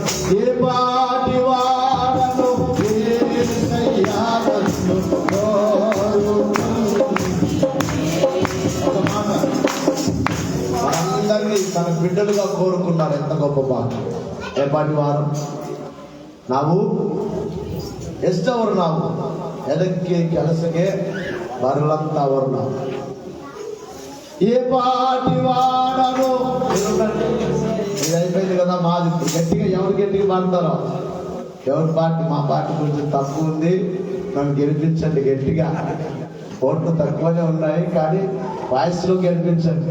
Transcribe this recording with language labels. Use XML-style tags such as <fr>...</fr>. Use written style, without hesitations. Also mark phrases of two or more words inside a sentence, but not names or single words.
<te>ఏ పాటి వాడను యేసయ్యా నన్ను కోరుకుంటివే. ఒక మాట, మనందరినీ తన బిడ్డలుగా కోరుకున్నారు. ఎంత గొప్ప భాగ్యం. ఏ పాటి వారు</te> <kn>ನಾವು ಎಷ್ಟವರು ನಾವು ಎದಕ್ಕೆ ಕೆಲಸಕ್ಕೆ ಬರಲಂತವರು ನಾವು.</kn> <te>ఏ పాటి వాడను. ఇది అయిపోయింది కదా మాది. గట్టిగా ఎవరు గట్టిగా పాడతారో ఎవరి పార్టీ. మా పార్టీ కొంచెం తక్కువ ఉంది, నన్ను గెలిపించండి గట్టిగా. ఓట్లు తక్కువనే ఉన్నాయి కానీ వాయిస్లో గెలిపించండి.</te>